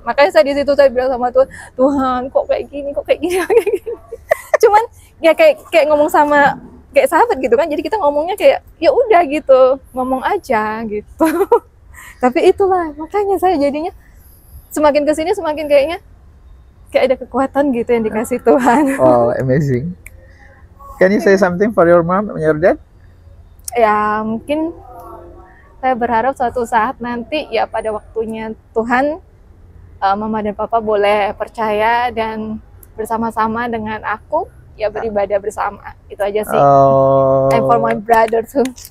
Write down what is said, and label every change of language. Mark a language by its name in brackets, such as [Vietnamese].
[Indonesian] Makanya saya di situ saya bilang sama Tuhan, Tuhan kok kayak gini. Cuman ya kayak ngomong sama kayak sahabat gitu kan. Jadi kita ngomongnya kayak ya udah gitu, ngomong aja gitu. Tapi itulah, makanya saya jadinya semakin kesini semakin kayaknya kayak ada kekuatan gitu yang dikasih Tuhan. [English] Oh, amazing. Can you say something for your mom and your dad? [Indonesian] Ya mungkin saya berharap suatu saat nanti ya pada waktunya Tuhan, mama dan papa boleh percaya dan bersama-sama dengan aku ya beribadah bersama. Itu aja sih. [English] And for my brother too.